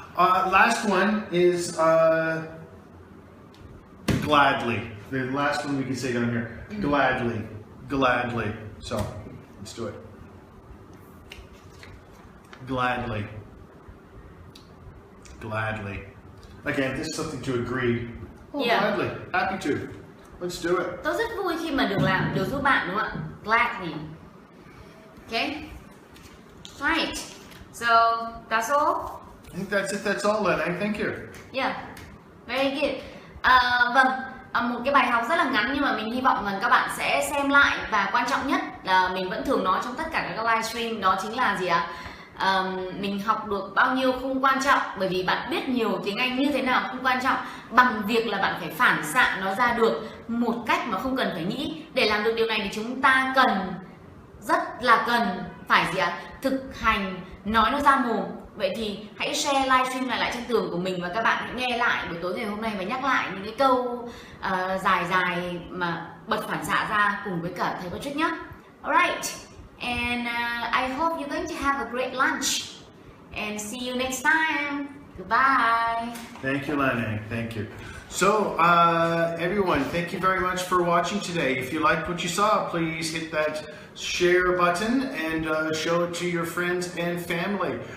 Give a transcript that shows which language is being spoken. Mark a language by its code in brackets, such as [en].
[en] Last one is gladly. The last one we can say down here. Gladly. Gladly. So, let's do it. Gladly. Gladly. Again, this is something to agree. Oh, yeah. Gladly. Happy to. Let's do it. [vi] Tôi rất vui khi mà được làm, được giúp bạn đúng không ạ? [en] Gladly. Okay. Right. So that's all. I think that's it. That's all, Len. Thank you. Yeah. Very good. [vi] Vâng. Một cái bài học rất là ngắn nhưng mà mình hy vọng rằng các bạn sẽ xem lại, và quan trọng nhất là mình vẫn thường nói trong tất cả các livestream, đó chính là gì ạ? Mình học được bao nhiêu không quan trọng, bởi vì bạn biết nhiều tiếng Anh như thế nào không quan trọng, bằng việc là bạn phải phản xạ nó ra được một cách mà không cần phải nghĩ. Để làm được điều này thì chúng ta rất là cần phải gì ạ? Thực hành, nói nó ra mồm. Vậy thì hãy share livestream lại trên tường của mình, và các bạn hãy nghe lại buổi tối ngày hôm nay và nhắc lại những cái câu dài mà bật phản xạ ra cùng với cả thầy Patrick nhé. [en] Alright, and I hope you're going to have a great lunch. And see you next time. Goodbye. Thank you, Lanang. Thank you. So, everyone, thank you very much for watching today. If you liked what you saw, please hit that share button and show it to your friends and family.